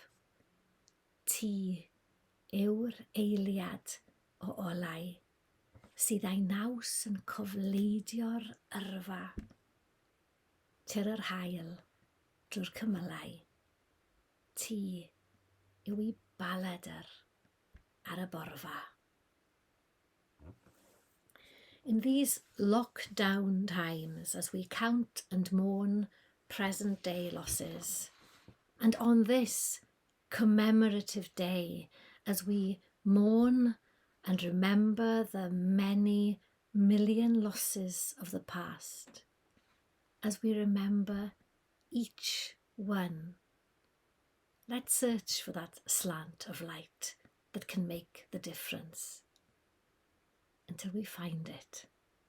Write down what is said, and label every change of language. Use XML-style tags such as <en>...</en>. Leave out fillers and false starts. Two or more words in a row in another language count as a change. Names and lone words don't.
<cy>Ti yw'r eiliad o olau, sydd a'i naws yn cofleidio'r yrfa. Tir yr haul drwy'r cymylau, ti yw I baladr ar y borfa.</cy> <en>In these lockdown times, as we count and mourn present-day losses, and on this commemorative day, as we mourn and remember the many million losses of the past, as we remember each one, let's search for that slant of light that can make the difference until we find it.</en>